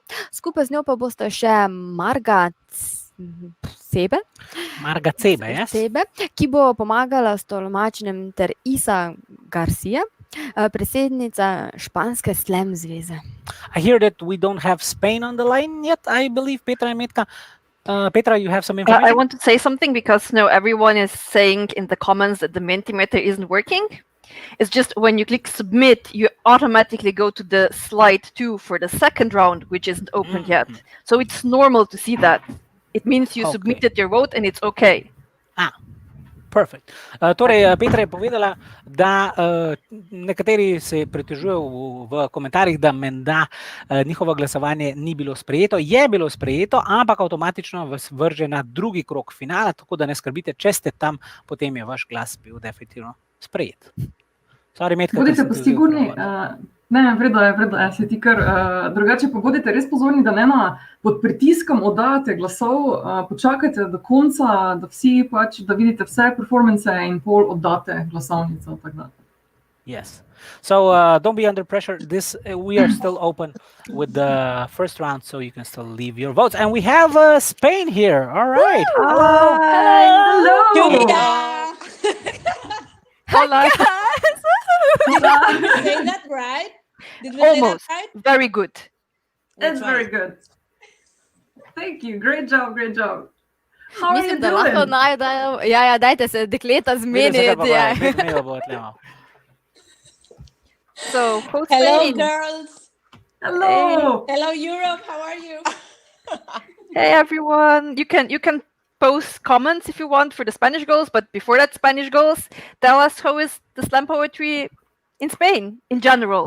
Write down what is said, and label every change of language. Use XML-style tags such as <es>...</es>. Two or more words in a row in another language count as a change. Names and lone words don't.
<sl>Skupaj z njo pa boste še Marga Cebe, yes. ki bo pomagala s tolmačenjem, ter Isa Garcia, predsednica španske slam zveze.</sl> <en>I hear that we don't have Spain on the line yet, I believe, Petra and Metka. Petra, you have some information? I want to say something because everyone is saying in the comments that the Mentimeter isn't working. It's just when you click submit, you automatically go to the slide 2 for the second round, which isn't open yet. So it's normal to see that. It means you submitted your vote and it's okay. Perfect.</en> <sl>Torej, Petra je povedala, da nekateri se pritožujejo v komentarjih, da menda njihovo glasovanje ni bilo sprejeto. Je bilo sprejeto, ampak avtomatično vas vrže na drugi krog finala, tako da ne skrbite, če ste tam, potem je vaš glas bil definitivno sprejet. Sorry, Metka, Budite pa sigurni, ne, vredo je, se ti kar, drugače pa bodite res pozorni, da ne pod pritiskom oddajate glasov, počakajte do konca, da vsi pač, da vidite vse performance in pol oddate glasovnico, tako da.</sl> <en>Yes. So don't be under pressure. We are still open with the first round, so you can still leave your votes. And we have Spain here. All right. Hello. Hola. Did we say that right? Did we Almost. say that right? Very good. That's very good. Thank you. Great job. How are you</en> <sl>Mislim, da lahko</sl> <en>doing?</en> <sl>najdejo, dajte se dekleta zmeniti.</sl> <en>So, Hello, Spain. girls. Hello. Hello, Europe. How are you? Hey everyone, you can post comments if you want for the Spanish goals, but before that Spanish goals, tell us how is the slam poetry in Spain in general?</en>